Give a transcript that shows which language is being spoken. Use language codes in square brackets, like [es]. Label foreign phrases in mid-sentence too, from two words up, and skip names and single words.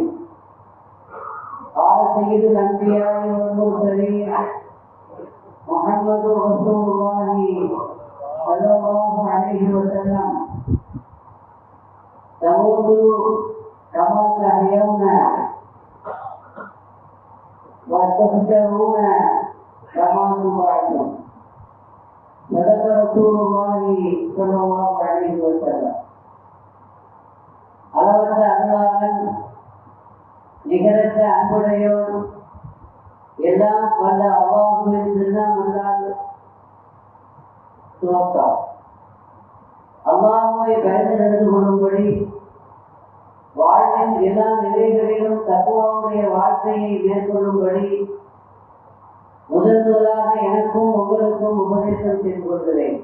[ar] قال سيد الأنبياء والمرسلين محمد رسول الله صلى الله عليه وسلم تموتوا كما تحيون وتحشرون كما تبعثون. صدق رسول الله صلى الله عليه وسلم. [ta] அளவற்ற அருளாளன் நிகரற்ற அன்புடையோன் எல்லாம் வல்ல அல்லாஹ்வின் திருநாமத்தால் துவக்கம். அல்லாஹ்வை பயந்து நடந்து கொள்ளும்படி வாழ்வின் எல்லா நிலைகளிலும் தக்குவாவுடைய வாழ்க்கையை மேற்கொள்ளும்படி முதலாக எனக்கும் உங்களுக்கும் உபதேசம் செய்து கொள்கிறேன்.